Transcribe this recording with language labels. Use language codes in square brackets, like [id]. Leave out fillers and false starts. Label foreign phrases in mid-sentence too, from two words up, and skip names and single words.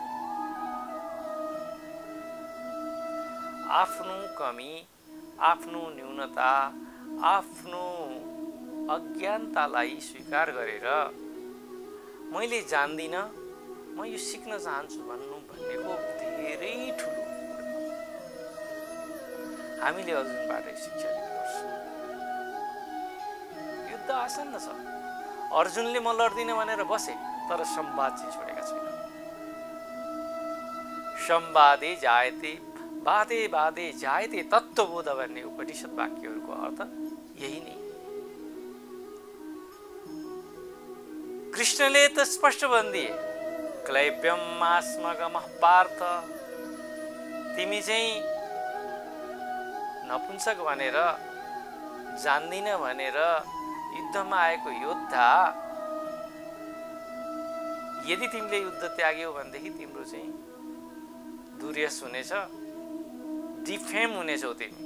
[ne] आफ्नो कमी, आफ्नो न्यूनता, आफ्नो अज्ञानतालाई स्वीकार गरेर मैले जान्दिनँ, म यो सिक्न चाहन्छु भन्नु भनेको धेरै ठुलो। हामीले अर्जुनबाटै शिक्षा लिनुपर्छ। युद्ध आसन्न छ। अर्जुनले म लड्दिनँ भनेर बसे, तर संवाद चाहिँ छोडेका छैन। [sa] संवादे जायते बाधे बाधे जायते तत्त्वबोध [ne] भन्ने उपनिषद वाक्यहरूको अर्थ यही नै। कृष्णले त स्पष्ट भनिदिए, [sa] क्लैब्यम आस्मगमः पार्थ, [ne] तिमी चाहिँ नपुंसक भनेर, जान्दिन भनेर युद्धमा आएको योद्धा, यदि तिमीले युद्ध त्याग्यौ भनेदेखि तिम्रो चाहिँ दुर्यस हुनेछ, डिफेम हुनेछौ तिमी।